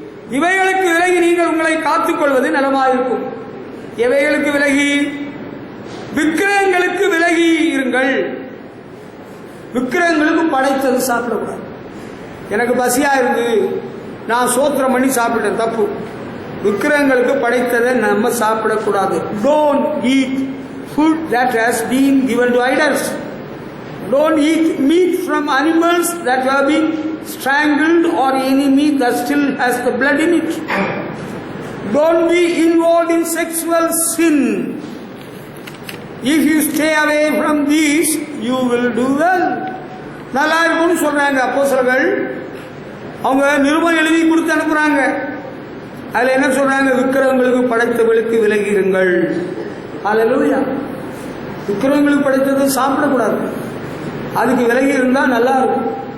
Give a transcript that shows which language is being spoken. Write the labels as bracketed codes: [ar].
[ta] இவைகளுக்கு விலகி நீங்கள் உங்களை காத்துக் கொள்வது நலமாயிருக்கும். எவைகளுக்கு விலகி? விக்கிரகங்களுக்கு விலகி இருங்கள். விக்கிரகங்களுக்கு படைத்தது சாப்பிடக்கூடாது. எனக்கு பசியா இருந்து நான் சோத்திரம் பண்ணி சாப்பிட்டேன், தப்பு. விக்கிரகங்களுக்கு படைத்ததை நம்ம சாப்பிடக்கூடாது. [en] Don't eat food that has been given to idols. Don't eat meat from animals that have been strangled or any meat that still has the blood in it. Don't be involved in sexual sin. If you stay away from these, you will do well. [ta] நல்லா இருக்கும்னு சொல்றாங்க அப்போஸ்தலர்கள். அவங்க நிருபம் எழுதி கொடுத்து அனுப்புறாங்க. அதுல என்ன சொல்றாங்க? விக்கிரகங்களுக்கு படைத்தவர்களுக்கு விலகி இருங்கள். ஹல்லேலூயா. விக்கிரகங்களுக்கு படைத்தது சாப்பிடக்கூடாது, அதுக்கு விலகி இருந்தா நல்லா இருக்கும்.